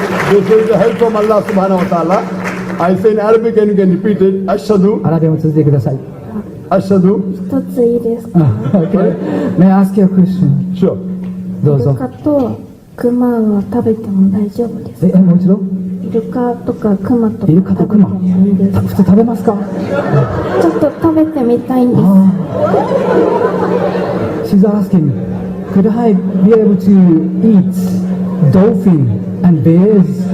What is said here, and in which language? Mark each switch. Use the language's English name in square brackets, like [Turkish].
[English] This is the help from Allah subhanahu wa ta'ala. I say in Arabic and you can repeat it. [Arabic] Ashhadu. [Japanese] アラビアも続けてください。 [Arabic] Ashhadu. [Japanese] 一ついいですか。 [English] Okay. May I ask you a question? Sure. [Japanese] どうぞ。イルカとクマは食べても大丈夫ですか。もう一度。イルカとかクマとかイルカとクマ。食べてもいいですか。普通食べますか。ちょっと食べてみたいんです。 [English] She's asking, could I be able to eat dolphin and bears?